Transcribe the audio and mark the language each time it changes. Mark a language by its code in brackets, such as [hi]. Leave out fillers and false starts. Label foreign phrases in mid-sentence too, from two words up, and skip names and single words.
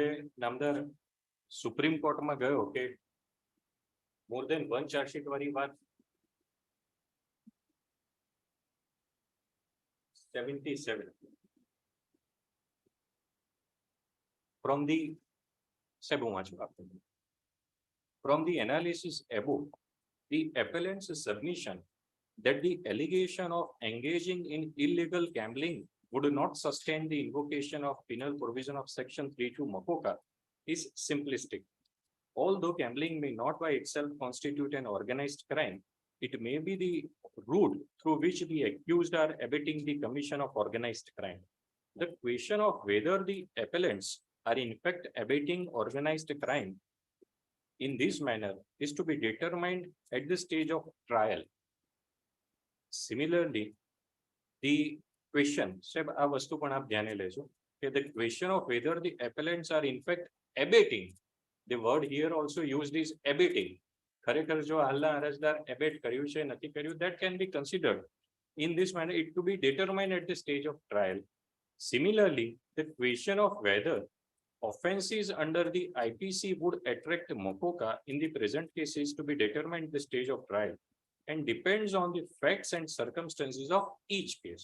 [gu] નામદાર સુપ્રીમ કોર્ટમાં ગયો કે [en] more than [gu] 1 ચાર્જશીટ વાળી વાત 77 [en] from the [gu] સાહેબ હું વાંચું આપું. [en] From the analysis above, the appellant's submission that the allegation of engaging in illegal gambling would not sustain the invocation of penal provision of section 32 MACOCA is simplistic. Although gambling may not by itself constitute an organized crime, it may be the route through which the accused are abetting the commission of organized crime. The question of whether the appellants are in fact abetting organized crime in this manner is to be determined at the stage of trial. Similarly, the question, [gu] સાહેબ આ વસ્તુ પણ આપ ધ્યાને લેજો કે [en] the question of whether the appellants are in fact abetting, the word here also used is abetting. [gu] ખરેખર જો હાલના અરજદાર abet કર્યું છે નથી કર્યું, [en] that can be considered in this manner, it to be determined at the stage of trial. Similarly, the question of whether offences under the IPC would attract MACOCA in the present case is to be determined at the stage of trial and depends on the facts and circumstances of each case.